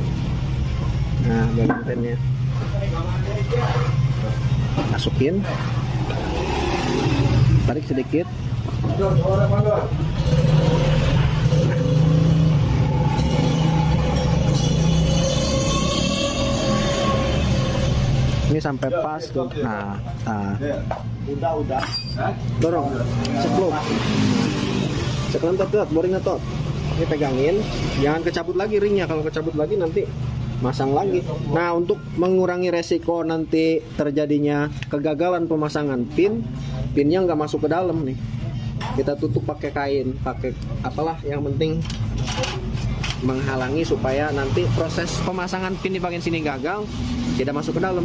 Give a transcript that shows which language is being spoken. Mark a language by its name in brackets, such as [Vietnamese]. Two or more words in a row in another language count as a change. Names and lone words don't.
[Indonesian] Nah, bagian pennya masukin, tarik sedikit. Ini sampai pas tuh. Nah. Udah. Dorong. Ceklon tot, boringnya tot. Ini pegangin, jangan kecabut lagi ringnya. Kalau kecabut lagi nanti masang lagi. Nah, untuk mengurangi resiko nanti terjadinya kegagalan pemasangan pinnya nggak masuk ke dalam nih. Kita tutup pakai kain, pakai apalah, yang penting menghalangi supaya nanti proses pemasangan pin di bagian sini gagal, tidak masuk ke dalam.